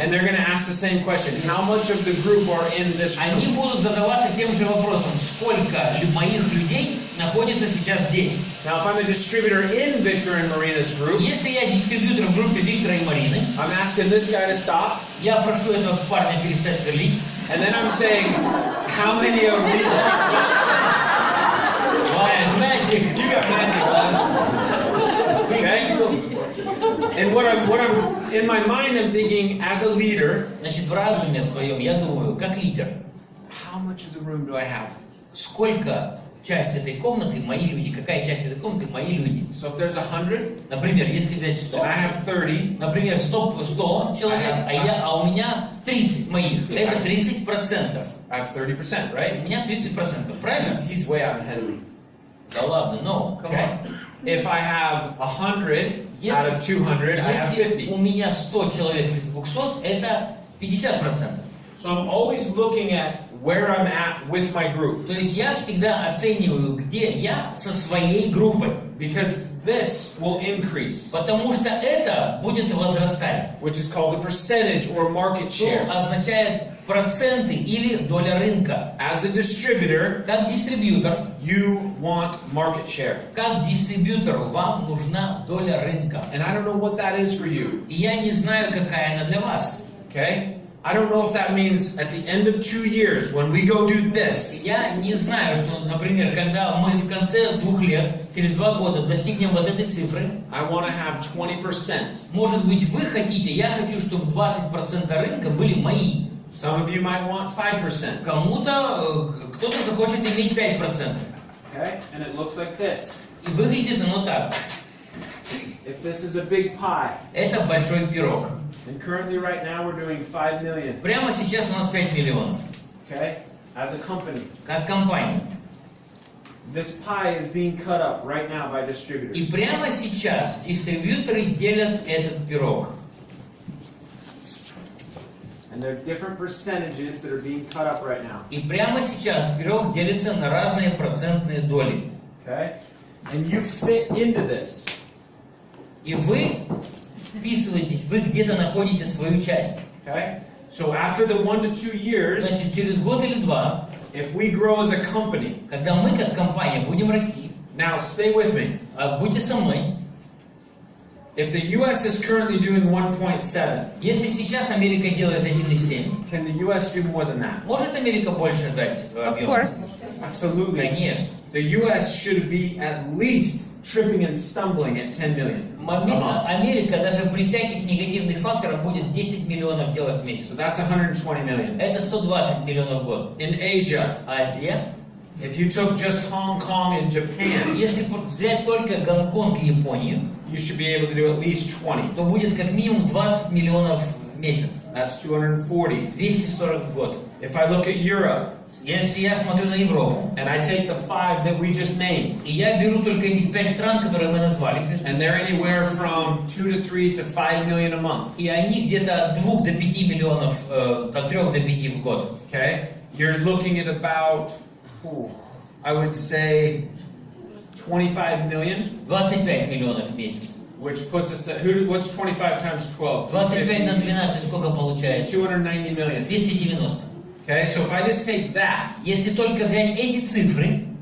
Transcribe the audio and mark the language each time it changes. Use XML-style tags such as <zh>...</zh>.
<en>And they're going to ask the same question. How much of the group are in this</en> <ru>Они</ru> <en>group?</en> <ru>будут задаваться тем же вопросом, сколько моих людей находится сейчас здесь.</ru> <en>Now, if I'm a distributor in Victor and Marina's group,</en> <ru>Если я дистрибьютор в группе Виктора и Марины,</ru> <en>I'm asking this guy to stop.</en> <ru>я прошу этого парня перестать сверлить.</ru> <en>And then I'm saying, how many of these... Magic. You got magic, okay? And what I'm in my mind, I'm thinking, as a leader,</en> <ru>Значит, в разуме своем я думаю, как лидер,</ru> <en>how much of the room do I have?</en> <ru>сколько часть этой комнаты мои люди, какая часть этой комнаты мои люди.</ru> <en>So if there's 100,</en> <ru>Например, если взять 100,</ru> <en>and I have 30,</en> <ru>например, 100 человек, а у меня 30 моих, это 30%.</ru> <en>I have 30%, right?</en> <ru>У меня 30%, правильно?</ru> <en>He's way out ahead of me.</en> <ru>Да ладно,</ru> <en>no, come Okay? on. If I have 100 out of 200, I have</en> <ru>Если</ru> <en>50.</en> <ru>у меня 100 человек из 200, это 50%.</ru> <en>So I'm always looking at where I'm at with my group.</en> <ru>То есть я всегда оцениваю, где я со своей группой.</ru> <en>Because this will increase,</en> <ru>Потому что это будет возрастать.</ru> <en>which is called the percentage or market</en> <ru>Что</ru> <en>share.</en> <ru>означает проценты или доля рынка.</ru> <en>As a distributor,</en> <ru>Как дистрибьютор,</ru> <en>you want market share.</en> <ru>как дистрибьютору вам нужна доля рынка.</ru> <en>And I don't know what that is for you.</en> <ru>И я не знаю, какая она для вас.</ru> <en>Okay? I don't know if that means at the end of 2 years, when we go do this,</en> <ru>Я не знаю, что, например, когда мы в конце 2 лет, через 2 года достигнем вот этой цифры,</ru> <en>I want to have 20%.</en> <ru>может быть, вы хотите, я хочу, чтобы 20% рынка были мои.</ru> <en>Some of you might want 5%.</en> <ru>Кому-то, кто-то захочет иметь 5%.</ru> <en>Okay? And it looks like this.</en> <ru>И выглядит оно так.</ru> <en>If this is a big pie,</en> <ru>Это большой пирог.</ru> <en>and currently right now we're doing 5 million,</en> <ru>Прямо сейчас у нас 5 миллионов.</ru> <en>okay? As a company.</en> <ru>Как компания.</ru> <en>This pie is being cut up right now by</en> <ru>И</ru> <en>distributors.</en> <ru>прямо сейчас дистрибьюторы делят этот пирог.</ru> <en>And there are different percentages that are being cut up right now.</en> <ru>И прямо сейчас пирог делится на разные процентные доли.</ru> <en>Okay? And you fit into this.</en> <ru>И вы вписываетесь, вы где-то находите свою часть.</ru> <en>Okay? So after the 1 to 2 years,</en> <ru>Значит, через год или два,</ru> <en>if we grow as a company,</en> <ru>когда мы как компания будем расти,</ru> <en>now stay with me.</en> <ru>будьте со мной.</ru> <en>If the US is currently doing 1.7,</en> <ru>Если сейчас Америка делает 1,7,</ru> <en>can the US do more than that?</en> <ru>может Америка больше дать</ru> <en>Of</en> <ru>объем?</ru> <en>course. Absolutely.</en> <ru>Конечно.</ru> <en>The US should be at least tripping and stumbling at 10 million.</en> <ru>Америка даже при всяких негативных факторах будет 10 миллионов делать в месяц.</ru> <en>So that's 120 million.</en> <ru>Это 120 миллионов в год.</ru> <en>In Asia,</en> <ru>Азия,</ru> <en>if you took just Hong Kong and Japan,</en> <ru>если взять только Гонконг и Японию,</ru> <en>you should be able to do at least 20.</en> <ru>то будет как минимум 20 миллионов в месяц.</ru> <en>that's 240.</en> <ru>240 в год.</ru> <en>If I look at Europe,</en> <ru>Если я смотрю на Европу,</ru> <en>and I take the 5 that we just named,</en> <ru>и я беру только этих 5 стран, которые мы назвали,</ru> <en>and they're anywhere from 2 to 3 to 5 million a month,</en> <ru>и они где-то от 2 до 5 миллионов, от 3 до 5 в год.</ru> <en>okay? You're looking at about, I would say, 25 million,</en> <ru>25 миллионов в месяц.</ru> <en>which puts us at, what's 25 times 12?</en> <ru>25 на 12 сколько получается?</ru> <en>290 million.</en> <ru>290.</ru> <en>Okay, so if I just take that,</en> <ru>Если только взять эти цифры,</ru>